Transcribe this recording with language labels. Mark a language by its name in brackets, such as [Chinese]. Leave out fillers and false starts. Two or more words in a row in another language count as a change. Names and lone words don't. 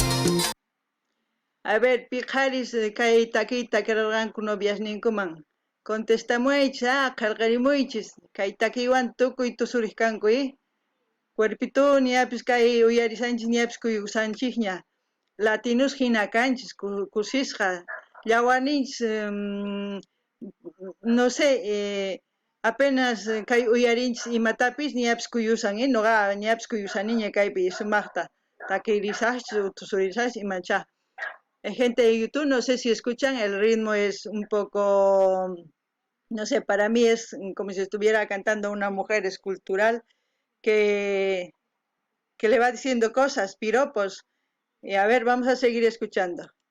[Spanish] A ver, [Quechua] piqaris kay taquita kararqanku noviasninkuman. Contestamuychis, qarqarimuychis. Kay taquiwan tukuy tusurij kanku, Cuerpito niapis kay uyarisanchis niapis kuyusanchikña. Latinos hina kanchis, kusisqa. Llawarninchis, [Spanish] no sé, [Quechua] apenas kay uyarinchis imatapis niapis kuyusan, noqa niapis kuyusaniña kaypi sumaqta. Takirisaqchis, tusurisaqchis imacha. [Spanish] Gente de YouTube, no sé si escuchan, el ritmo es un poco, no sé, para mí es como si estuviera cantando una mujer escultural que le va diciendo cosas, piropos. Y a ver, vamos a seguir escuchando.